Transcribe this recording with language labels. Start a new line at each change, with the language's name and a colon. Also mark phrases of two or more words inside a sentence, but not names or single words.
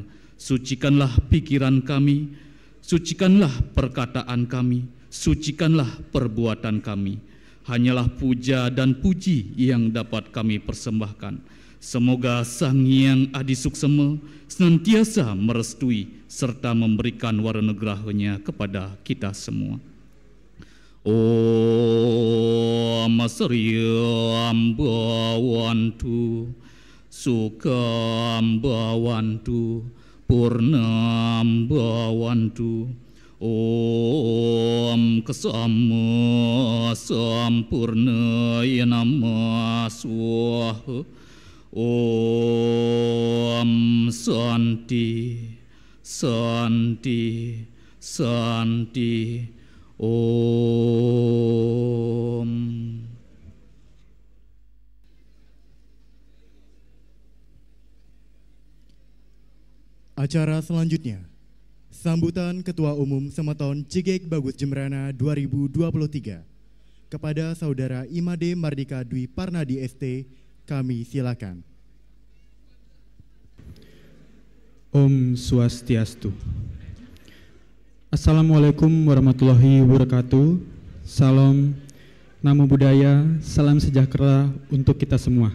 Indonesian: Sucikanlah pikiran kami, sucikanlah perkataan kami, sucikanlah perbuatan kami. Hanyalah puja dan puji yang dapat kami persembahkan. Semoga Sang Hyang Adi Suksema senantiasa merestui serta memberikan waranagraha-Nya kepada kita semua.
Sanskrit: ॐ श्रियं भवन्तु सुखं भवन्तु पूर्णं भवन्तु. ॐ क्षमा सम्पूर्णाय नमः स्वाहा. ॐ शान्ति शान्ति शान्ति. Om.
Indonesian: Acara selanjutnya, sambutan Ketua Umum Sematon Jegek Bagus Jembrana 2023. Kepada Saudara Imade Mardika Dwi Parnadi ST, kami silakan.
Sanskrit: ॐ स्वस्त्यस्तु.
Arabic: السلام عليكم ورحمة الله وبركاته.
Indonesian: Salam,
Pali: namo buddhaya,
Indonesian: salam sejahtera untuk kita semua.